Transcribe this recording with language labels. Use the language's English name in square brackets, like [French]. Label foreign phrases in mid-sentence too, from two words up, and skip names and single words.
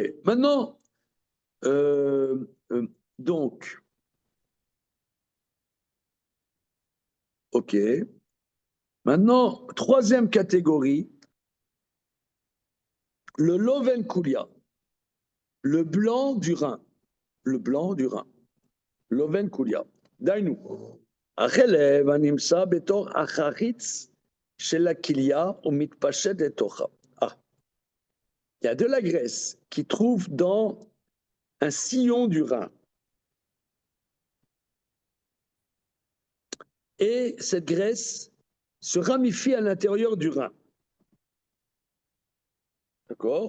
[French] Maintenant, donc, OK. Maintenant, troisième catégorie, le [Hebrew] לובן כוליא, [French] le blanc du rein. Le blanc du rein. [Hebrew] לובן כוליא. [French] Dainu. [Hebrew] החלב הנמצא בתוך החריץ של הכליה ומתפשט לתוכה. [French] Il y a de la graisse qui trouve dans un sillon du rein. Et cette graisse se ramifie à l'intérieur du rein. D'accord?